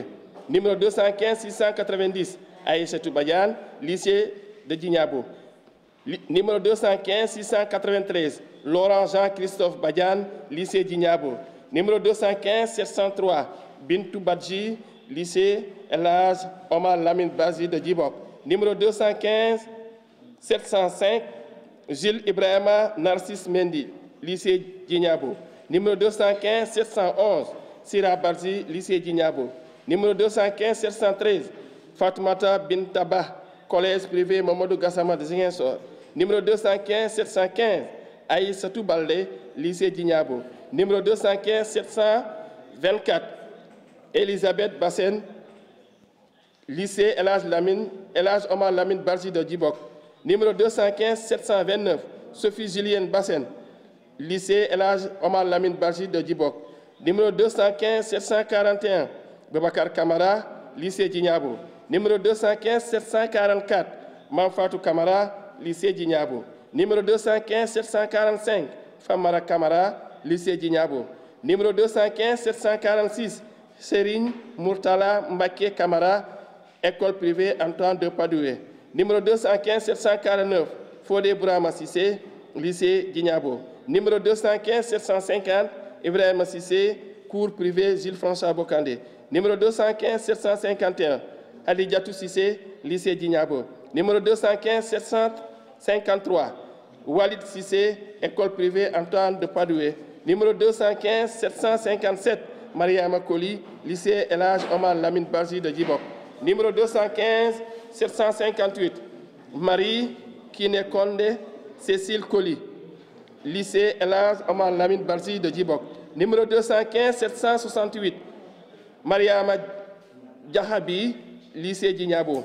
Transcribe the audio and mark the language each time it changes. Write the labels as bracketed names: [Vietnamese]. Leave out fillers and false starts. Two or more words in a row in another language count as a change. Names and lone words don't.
[French] Numéro 215 690, Aïssatou Badiane, lycée de Djignabo. Numéro 215 693, Laurent Jean-Christophe Badiane, lycée Djignabo. Numéro 215 703, Bintou Badji, lycée Elage Omar Lamine Bazi de Djibok. Numéro 215 705, Gilles Ibrahima Narcisse Mendy, lycée Djignabo. Numéro 215 711, Sira Barzi, lycée Djignabo. Numéro 215 713, Fatoumata Bintaba, collège privé Mamadou Gassama de Ziguinchor. Numéro 215 715, Aïssatou Baldé, lycée Djignabo. Numéro 215 724, Elisabeth Bassen, lycée Elage Omar Lamine Barji de Djibok. Numéro 215 729, Sophie Julienne Bassen, lycée Elage Omar Lamine Barji de Djibok. Numéro 215 741, Boubacar Kamara, lycée Djignabo. Numéro 215 744, Manfatou Kamara, lycée Djignabo. Numéro 215 745, Famara Kamara, lycée Djignabo. Numéro 215 746, Serigne Murtala Mbaké Kamara, école privée Antoine de Padoué. Numéro 215 749, Fodé Bourama Sissé, lycée Djignabo. Numéro 215 750, Ibrahim Sissé, cours privé Gilles François Bokandé. Numéro 215 751, Ali Diatou Sissé, lycée Djignabo. Numéro 215 753, Walid Sissé, école privée Antoine de Padoué. Numéro 215 757, Maria Makoli, lycée Elage Omar Lamine Barji de Djibok. Numéro 215 758, Marie Kinekonde Cécile Koli, lycée Elage Omar Lamine Barji de Djibok. Numéro 215 768, Mariama Djahabi, lycée Djignabo.